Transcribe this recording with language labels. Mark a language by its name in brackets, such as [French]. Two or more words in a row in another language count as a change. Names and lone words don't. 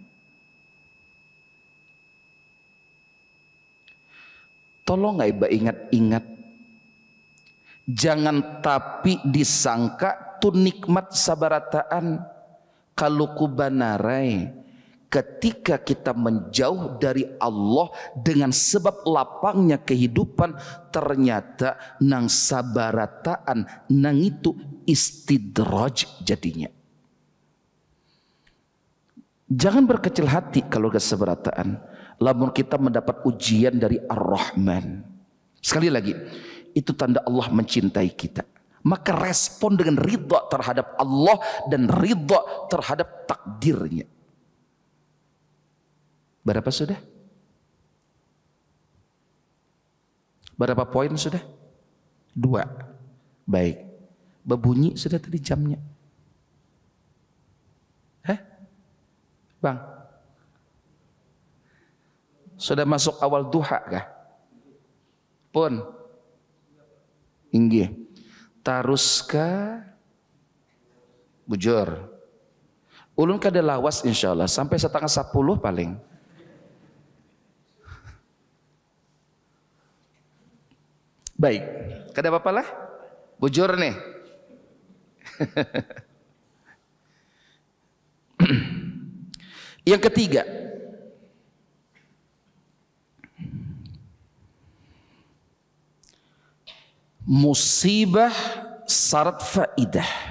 [Banjar] Tolong iba ingat-ingat, jangan tapi disangka tu nikmat sabarataan kalau kubanarai ketika kita menjauh dari Allah dengan sebab lapangnya kehidupan, ternyata nang sabarataan nang itu istidraj jadinya. [Indonesian] Jangan berkecil hati kalau gak sabarataan. Lamun kita mendapat ujian dari Ar-Rahman, sekali lagi itu tanda Allah mencintai kita. Maka respon dengan ridha terhadap Allah dan ridha terhadap takdirnya. [Banjar] Berapa sudah? Berapa poin sudah? 2. Baik. Berbunyi sudah tadi jamnya. Bang, sudah masuk awal duha kah? Pun inggih. Taruskah bujur? Ulun kada lawas insyaallah sampai 9:30 paling. Baik, kada apa-apa lah. Bujur nih. [Indonesian] Yang ketiga, musibah syarat faidah.